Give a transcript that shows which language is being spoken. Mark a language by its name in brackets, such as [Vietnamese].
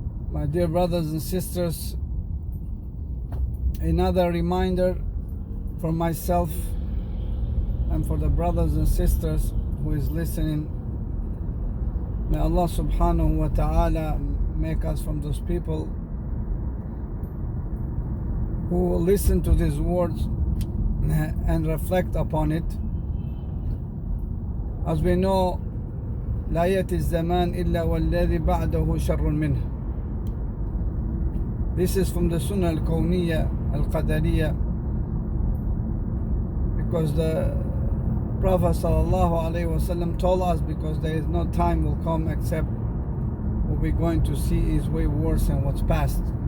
[English] My dear brothers and sisters, another reminder for myself and for the brothers and sisters who is listening. May Allah subhanahu wa ta'ala make us from those people who will listen to these words and reflect upon it. As we know, [Arabic] لا يأتي الزمان إلا والذي بعده شر منه. [English] This is from the Sunnah al-Kawniyya al-Qadariyya, because the Prophet sallallahu alaihi wasallam told us, because there is no time will come except what we're going to see is way worse than what's past.